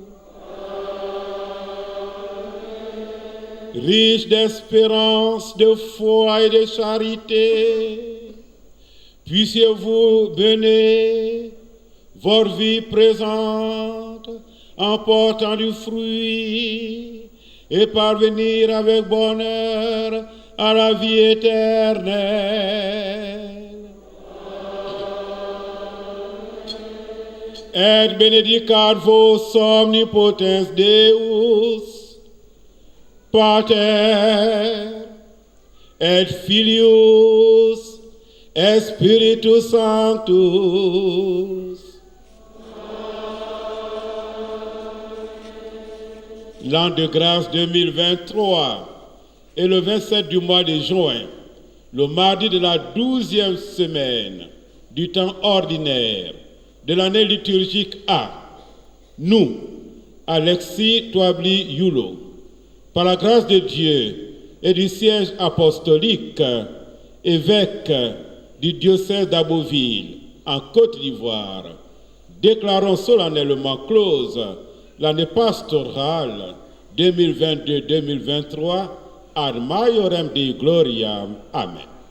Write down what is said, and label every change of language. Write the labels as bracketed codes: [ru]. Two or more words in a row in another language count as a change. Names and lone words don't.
[fr] Riche d'espérance, de foi et de charité, puissiez-vous mener votre vie présente en portant du fruit et parvenir avec bonheur à la vie éternelle. [la] Et benedicat vos omnipotens Deus, Pater, et Filius, et Spiritus Sanctus. [fr] L'an de grâce 2023 est le 27 du mois de juin, le mardi de la 12e semaine du temps ordinaire de l'année liturgique A. Nous, Alexis Toabli Yulo, par la grâce de Dieu et du siège apostolique, évêque du diocèse d'Abbeville en Côte d'Ivoire, déclarons solennellement close l'année pastorale 2022-2023 [la] ad maiorem Dei gloriam. [fr] Amen.